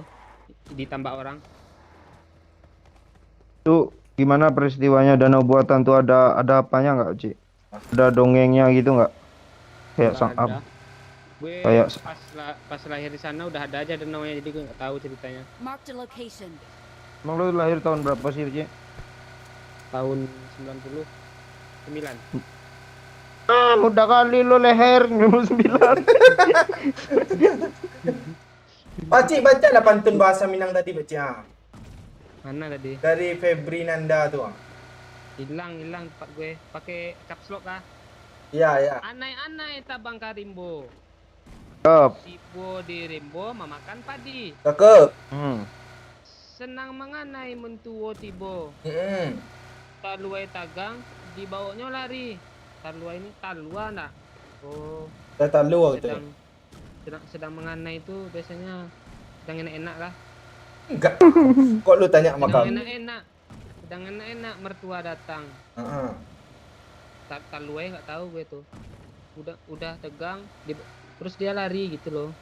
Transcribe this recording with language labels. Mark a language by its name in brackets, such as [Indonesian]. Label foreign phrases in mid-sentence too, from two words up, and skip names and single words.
[Indonesian] Ditambah orang. Tuh, gimana peristiwanya danau buatan tuh ada apanya nggak, Ci? Ada dongengnya gitu nggak? Kayak Nggak sang ada. Gue kayak- pas lahir di sana udah ada aja danaunya, jadi gue nggak tahu ceritanya. [English] Marked a location. [Indonesian] Emang lu lahir tahun berapa sih, Ci? Tahun 99. Ah, mudah kali lu leher 99. Pacik baca lah pantun bahasa Minang tadi Pecik. Mana tadi? Dari Febri Nanda tuh. Hilang tempat gue. Pakai caps lock kah? Iya, ya. [Minangkabau] Anai-anai tabang karimbo. [Indonesian] Cakep. [Minangkabau] Sibo di rimbo memakan padi. [Indonesian] Cakep. [Minangkabau] Senang menganai mentuo tibo. Hmm. Taluai tagang dibawanya lari. Talua ini talua nak. Oh, [Indonesian] Dah tahu gitu. sedang menganai itu biasanya sedang enak-enak lah. Enggak. Kok lu tanya sama Sedang kamu? enak-enak. Sedang enak-enak mertua datang. Heeh. Taluai nggak tahu gue tuh. Udah tegang terus dia lari gitu loh.